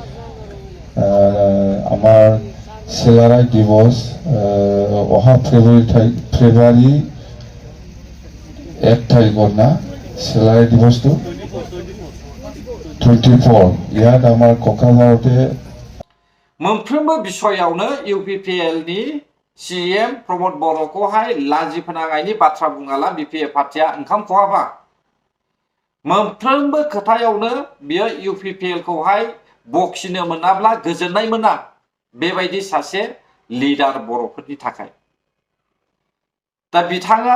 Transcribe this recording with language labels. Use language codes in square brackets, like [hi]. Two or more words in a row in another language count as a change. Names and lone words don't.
[as] আমাৰ চেলাৰাই দিৱস অহা ফেব্ৰুৱাৰী 1 তাৰিখত না চেলাৰাই দিৱসটো 24 ইয়াত আমাৰ কঁকালতে [brx] मोनफ्रोमबो बिषयावनो इउपिपिएलनि सिएम प्रमोद बर'खौहाय लाजि फोनांनायनि बाथ्रा बुङाला बिपिएफ पार्टिया ओंखाम खहाबा मोनफ्रोमबो खोथायावनो बियो इउपिपिएलखौहाय बखिनो मोनाब्ला गोजोननाय मोना बेबायदि सासे लिडार बर'फोरनि थाखाय दा बिथाङा